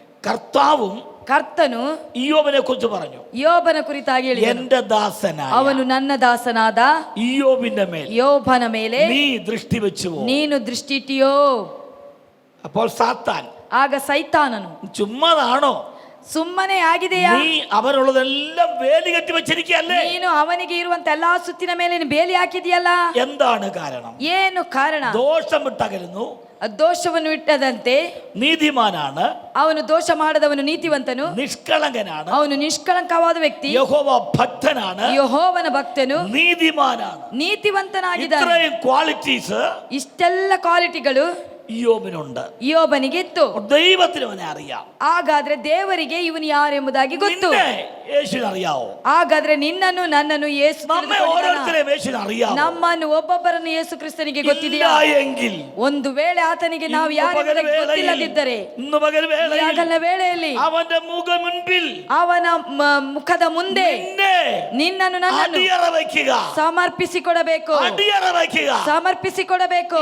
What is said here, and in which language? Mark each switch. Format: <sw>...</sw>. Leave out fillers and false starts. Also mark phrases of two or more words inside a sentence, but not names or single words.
<ml>കർത്തನು യോബിനെ കുറിച്ച് പറഞ്ഞു.</ml> <kn>ಯೋಬನ ಕುರಿತಾಗಿ ಹೇಳಿದನು,</kn> <ml>എന്റെ ദാസനായ</ml> <kn>ಅವನು ನನ್ನ ದಾಸನಾದ</kn> <ml>യോബിന്റെ മേൽ,</ml> <kn>ಯೋಬನ ಮೇಲೆ</kn> <ml>നീ ദൃഷ്ടി വെച്ചുവോ?</ml> <kn>ನೀನು ದೃಷ್ಟಿಟ್ಟಿಯೋ?</kn> <ml>അപ്പോൾ സാത്താൻ,</ml> <kn>ಆಗ ಸೈತಾನನು</kn> <ml>ചുമ്മാതാണോ?</ml> <kn>ಸುಮ್ಮನೆ ಆಗಿದೆಯಾ?</kn> <ml>നീ അവനുള്ളതെല്ലാം വേലി കെട്ടി വെച്ചിരിക്കുകയല്ലേ?</ml> <kn>ನೀನು ಅವನಿಗೆ ಇರುವಂತ ಎಲ್ಲಾ ಸುತ್ತಿನ ಮೇಲೆ ನೀನು ಬೇಲಿ ಹಾಕಿದೆಯಲ್ಲ.</kn> <ml>എന്താണ് കാരണം?</ml> <kn>ಏನು ಕಾರಣ?</kn> <ml>ദോഷം വിട്ടകലുന്നു,</ml> <kn>ದೋಷವನ್ನು ಇಟ್ಟದಂತೆ</kn> <ml>നീതിമാനാണ്,</ml> <kn>ಅವನು ದೋಷ ಮಾಡದವನು ನೀತಿವಂತನು,</kn> <ml>നിഷ്കളങ്കനാണ്,</ml> <kn>ಅವನು ನಿಷ್ಕಳಂಕವಾದ ವ್ಯಕ್ತಿ,</kn> <ml>യഹോവ ഭക്തനാണ്,</ml> <kn>ಯೆಹೋವನ ಭಕ್ತನು,</kn> <ml>നീതിമാനാണ്.</ml> <kn>ನೀತಿವಂತನಾಗಿದ್ದಾನೆ.</kn> <ml>ഇത്രയും ക്വാളിറ്റീസ്</ml> <kn>ಇಷ್ಟೆಲ್ಲ ಕ್ವಾಲಿಟಿಗಳು</kn> <ml>യോബിനുണ്ട്.</ml> <kn>ಯೋಬನಿಗೆ ಇತ್ತು.</kn> <ml>ദൈവത്തിന് അവനെ അറിയാം.</ml> <kn>ಹಾಗಾದ್ರೆ ದೇವರಿಗೆ ಇವನು ಯಾರೆಂಬುದಾಗಿ ಗೊತ್ತು.</kn> <ml>യേശുവിനെ അറിയാവോ?</ml> <kn>ಹಾಗಾದ್ರೆ ನಿನ್ನನ್ನು ನನ್ನನ್ನು ಯೇಸು</kn> <ml>നമ്മെ ഓരോരുത്തരെയും യേശുവിനെ അറിയാവോ?</ml> <kn>ನಮ್ಮನ್ನು ಒಬ್ಬೊಬ್ಬರನ್ನು ಯೇಸು ಕ್ರಿಸ್ತನಿಗೆ ಗೊತ್ತಿದೆಯಾ?</kn> <ml>എങ്കിൽ</ml> <kn>ಒಂದು ವೇಳೆ ಆತನಿಗೆ ನಾವು ಯಾರೆಂಬುದಾಗಿ ಗೊತ್ತಿಲ್ಲದಿದ್ದರೆ ಹಗಲಿನ ವೇಳೆಯಲ್ಲಿ ಅವನ ಮುಖ ಮುನ್പിൽ ಅವನ ಮುಖದ ಮುಂದೆ ನಿನ್ನನ್ನು ನನ್ನನ್ನು ಸಮರ್ಪಿಸಿಕೊಡಬೇಕು, ಸಮರ್ಪಿಸಿಕೊಡಬೇಕು.</kn>